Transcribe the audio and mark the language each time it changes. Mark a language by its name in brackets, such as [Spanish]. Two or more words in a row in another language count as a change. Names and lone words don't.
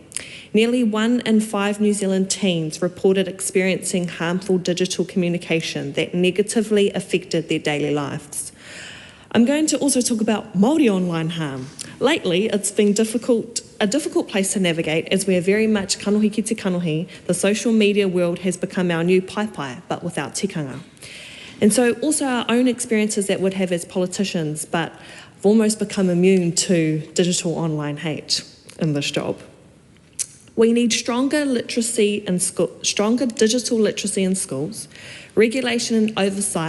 [English] Nearly 1 in 5 New Zealand teens reported experiencing harmful digital communication that negatively affected their daily lives. I'm going to also talk about Māori online harm. Lately, it's been a difficult place to navigate as we are very much [Māori] kanohi ki te kanohi. [English] The social media world has become our new pai, but without tikanga. And so also our own experiences that we'd have as politicians, but have almost become immune to digital online hate in this job. We need stronger digital literacy in schools, regulation and oversight.